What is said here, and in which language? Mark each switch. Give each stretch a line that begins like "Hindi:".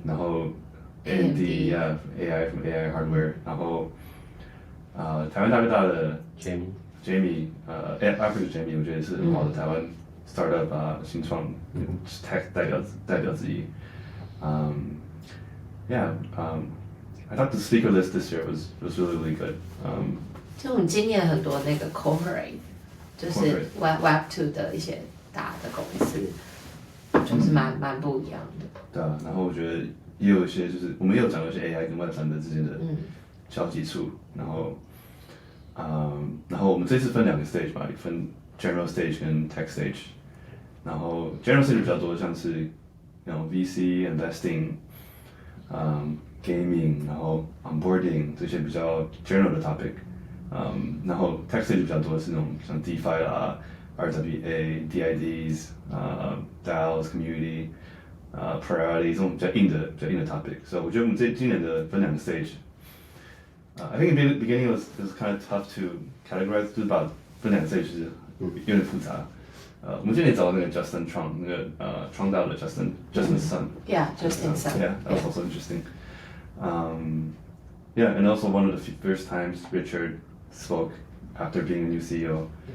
Chinese: 然后 AMD AI from AI Hardware， 然后台湾大哥大的 Jamie， Africa Jamie， 我觉得是很好的台湾 startup 新创 tech 代表之一。
English: I thought the speaker list this year was really good.
Chinese: 就我们今年很多那个 corporate， 就是 Web2 的一些大的公司，就是蛮不一样的。对啊，然后我觉得也有一些就是我们也有讲到一些 AI 跟 Web3的之间的交集处，然后我们这次分2个 stage 吧，分 General Stage 跟 Tech Stage， 然后 General Stage 比较多像是VC investing，gaming， 然后 onboarding 这些比较 general 的 topic，然后 Tech Stage 比较多是那种像 DeFi 啦、RWA、DIDs、DAOs Community、Priority 这种比较硬的 topic， 所以我觉得我们今年的分2个 stage。
English: I think in the beginning it was kind of tough to categorize，
Chinese: 就是把分2个 stage 就是有点复杂。我们今年找到那个 Justin Chong， 那个创造的 Justin's son。Justin's son。
English: Yeah, that was also interesting. And also one of the first times Richard spoke after being a new CEO.